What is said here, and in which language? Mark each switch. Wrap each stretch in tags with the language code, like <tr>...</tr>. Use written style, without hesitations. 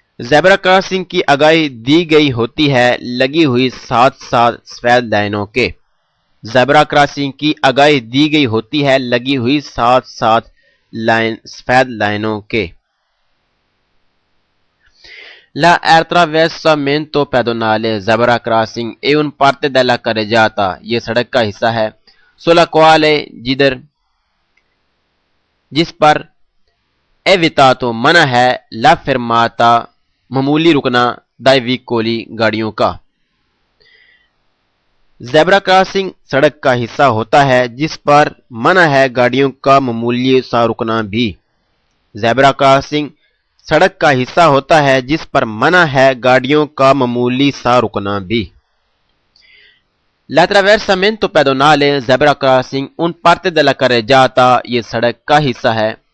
<ur>Zebra crossing کی آگاہی دی گئی ہوتی ہے لگی ہوئی ساتھ ساتھ سفید لائنوں کے. زیبرا کراسنگ کی آگاہی دی گئی ہوتی ہے لگی ہوئی ساتھ ساتھ سفید لائنوں کے.</ur> <it>La attraversamento pedonale zebra crossing è un parte della carreggiata,</it> <ur>یہ سڑک کا حصہ ہے.</ur> <it>sulla quale</it> <ur>جس پر</ur> <it>evitato</it> <ur>منع ہے</ur> <it>la fermata</it> <ur>معمولی رکنا</ur> <it>dai veicoli</it> <ur>گاڑیوں کا. زیبرا کراسنگ سڑک کا حصہ ہوتا ہے جس پر منع ہے گاڑیوں کا معمولی سا رکنا بھی. زیبرا کراسنگ سڑک کا حصہ ہوتا ہے جس پر منع ہے گاڑیوں کا معمولی سا رکنا بھی.</ur> <it>L'attraversamento pedonale zebra crossing un parte della carreggiata,</it> <ur>یہ سڑک کا حصہ ہے.</ur>